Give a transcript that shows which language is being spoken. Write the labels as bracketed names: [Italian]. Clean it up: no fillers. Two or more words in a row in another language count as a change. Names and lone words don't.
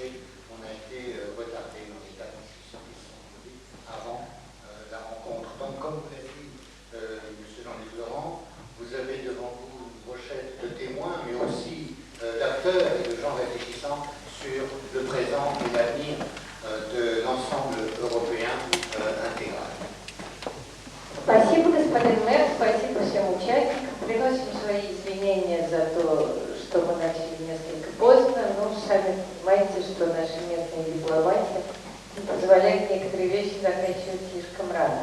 [French] On a été retardé dans les tas de discussions qui sont conduites avant la rencontre. Donc, comme vous l'avez dit, Monsieur Jean-Luc Laurent, vous avez devant vous une brochette de témoins, mais aussi d'acteurs et de gens réfléchissant sur le présent et l'avenir de l'ensemble européen intégral. [Russian] Спасибо, господин мэр, спасибо всем участникам. Приносим свои извинения за то, что мы начали несколько поздно, но сами понимаете, что наша местная дипломатия не позволяет некоторые вещи заканчивать слишком рано.